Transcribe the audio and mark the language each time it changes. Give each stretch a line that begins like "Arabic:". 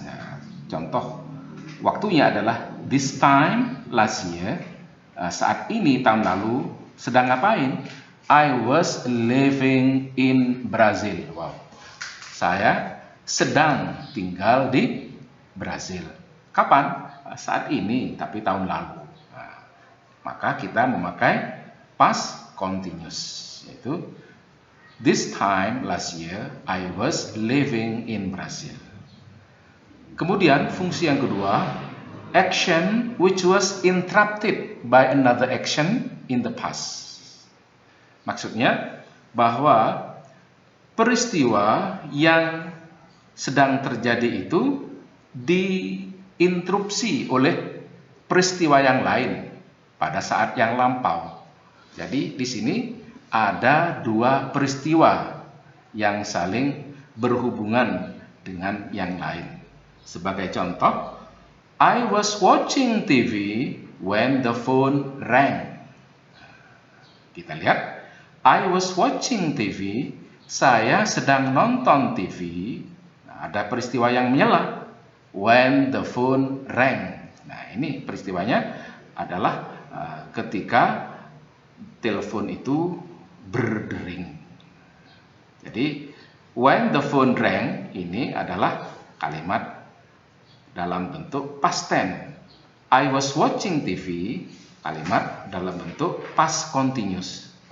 Indonesian: Nah, contoh waktunya adalah
English: this time last year.
Indonesian: Saat ini, tahun lalu, sedang ngapain?
English: I was living in Brazil.
Indonesian: Wow, saya sedang tinggal di Brazil. Kapan? Saat ini, tapi tahun lalu. Maka kita memakai past continuous, yaitu
English: this time last year I was living in Brazil.
Indonesian: Kemudian fungsi yang kedua,
English: action which was interrupted by another action in the past.
Indonesian: Maksudnya bahwa peristiwa yang sedang terjadi itu diinterupsi oleh peristiwa yang lain pada saat yang lampau. Jadi di sini ada dua peristiwa yang saling berhubungan dengan yang lain. Sebagai contoh,
English: I was watching TV when the phone rang.
Indonesian: Kita lihat,
English: I was watching TV,
Indonesian: saya sedang nonton TV. Nah, ada peristiwa yang menyela,
English: when the phone rang.
Indonesian: Nah, ini peristiwanya adalah ketika telepon itu berdering. Jadi
English: when the phone rang
Indonesian: ini adalah kalimat dalam bentuk past tense.
English: I was watching TV,
Indonesian: kalimat dalam bentuk
English: past continuous.